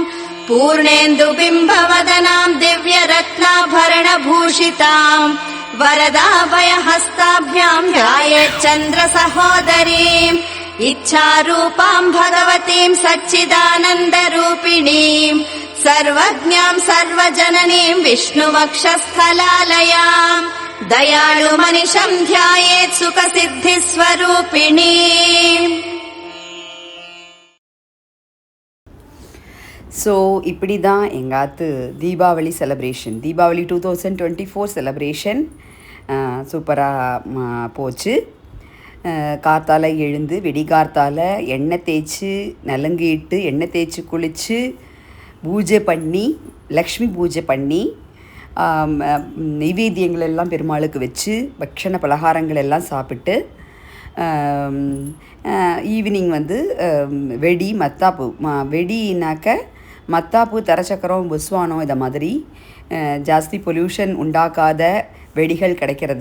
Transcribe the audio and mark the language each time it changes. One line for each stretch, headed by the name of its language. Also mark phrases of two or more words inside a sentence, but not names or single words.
Sanskrit: पूर्णेन्दुबिम्बवदनाम् दिव्यरत्नाभरणभूषिताम् वरदाभयहस्ताभ्याम् ध्यायेत् चन्द्र सहोदरीम् इच्छारूपाम् भगवतीम् सच्चिदानन्दरूपिणीम् सर्वज्ञाम् सर्वजननीम् विष्णुवक्षस्थलालयाम् दयाळुमनिशम् ध्यायेत् सुखसिद्धिस्वरूपिणीम्.
Tamil: ஸோ இப்படி தான் எங்காத்து தீபாவளி செலப்ரேஷன், தீபாவளி 2024 செலப்ரேஷன் சூப்பராக போச்சு. கார்த்தால எழுந்து வெடிகார்த்தால எண்ணெய் தேய்ச்சி நலங்கு இட்டு எண்ணெய் தேய்ச்சி குளித்து பூஜை பண்ணி லக்ஷ்மி பூஜை பண்ணி நைவேத்தியங்கள் எல்லாம் பெருமாளுக்கு வச்சு பக்ஷண பலகாரங்கள் எல்லாம் சாப்பிட்டு ஈவினிங் வந்து வெடி மத்தாப்பு வெடினாக்க மத்தாப்பு தரச்சக்கரம் புஸ்வானம் இதை மாதிரி ஜாஸ்தி பொல்யூஷன் உண்டாக்காத வெடிகள் கிடைக்கிறது.